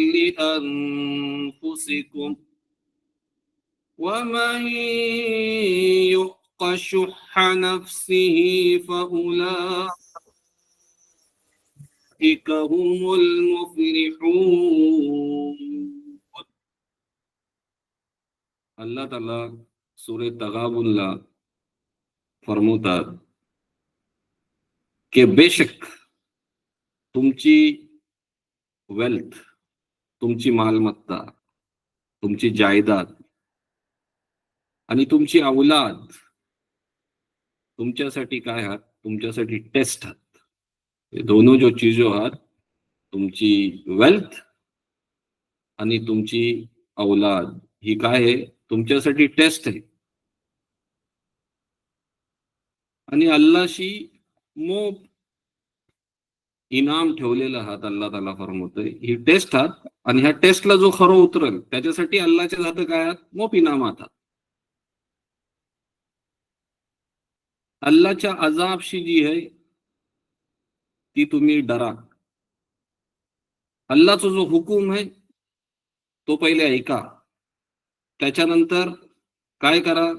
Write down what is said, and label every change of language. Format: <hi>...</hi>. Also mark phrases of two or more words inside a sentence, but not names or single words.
<ar>لأنفسكم ومن يوق شح نفسه فأولئك هم المفلحون.</ar> <mr>अल्लाह ताला सूरे तगाबुनला फरमवतात की बेशक तुमची वेल्थ, तुमची मालमत्ता, तुमची जायदाद आणि तुमची औलाद तुमच्यासाठी काय आहात, तुमच्यासाठी टेस्ट आहात. हे दोनों जो चीजो आहात, तुमची वेल्थ आणि तुमची औलाद ही काय आहे, तुमच्यासाठी टेस्ट आहे. आणि अल्लाशी मोब इनाम ठेवलेला आहात. अल्लाह ताला फरमवतोय ही टेस्ट आहात आणि ह्या टेस्टला जो खरं उतरेल त्याच्यासाठी अल्लाच्या जातं काय आहेत? मोप इनामात आहेत. अल्लाच्या अजाबशी जी आहे ती तुम्ही डरा. अल्लाचा जो हुकूम आहे तो पहिले ऐका, त्याच्यानंतर काय करा?</mr>